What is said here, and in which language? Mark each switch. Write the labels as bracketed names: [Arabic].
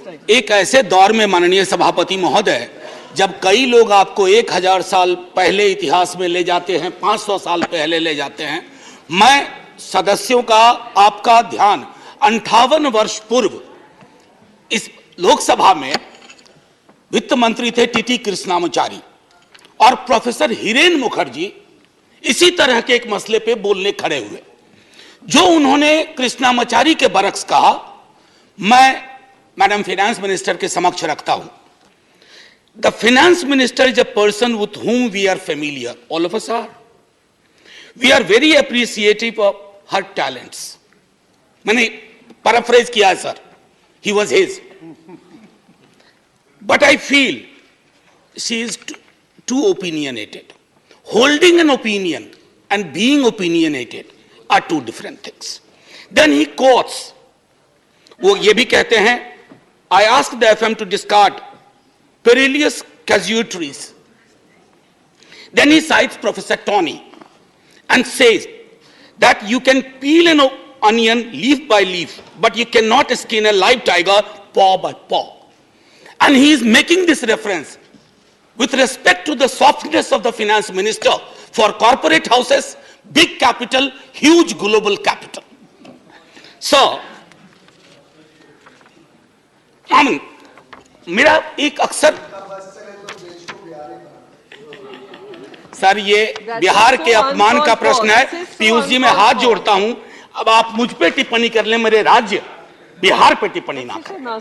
[Hindi] एक ऐसे दौर में माननीय सभापति महोदय, जब कई लोग आपको 1000 साल पहले इतिहास में ले जाते हैं, 500 साल पहले ले जाते हैं, मैं सदस्यों का आपका ध्यान 58 वर्ष पूर्व इस लोकसभा में वित्त मंत्री थे टीटी कृष्णामाचारी और प्रोफेसर हिरेन मुखर्जी इसी तरह के एक मसले पे बोलने खड़े हुए। जो उन्होंने कृष्णामाचारी के बरक्स कहा, मैं मैडम फाइनेंस मिनिस्टर के समक्ष रखता हूं। [English] The finance minister is a person with whom we are familiar, all of us are. We are very appreciative of her talents. [Hindi] मैंने पैराफ्रेज किया है sir, [English] he was his. But I feel she is too opinionated. Holding an opinion and being opinionated are two different things. Then he quotes, [Hindi] वो ये भी कहते हैं, [English] I asked the FM to discard perilous casualties. Then he cites Professor Tony and says that you can peel an onion leaf by leaf, but you cannot skin a live tiger paw by paw. And he is making this reference with respect to the softness of the finance minister for corporate houses, big capital, huge global capital. [Hindi] So, मेरा एक अक्सर sir ये बिहार के अपमान का प्रश्न है। पीयूष जी मैं हाथ जोड़ता हूं, अब आप मुझ पे टिप्पणी कर लें, मेरे राज्य बिहार पे टिप्पणी ना करें।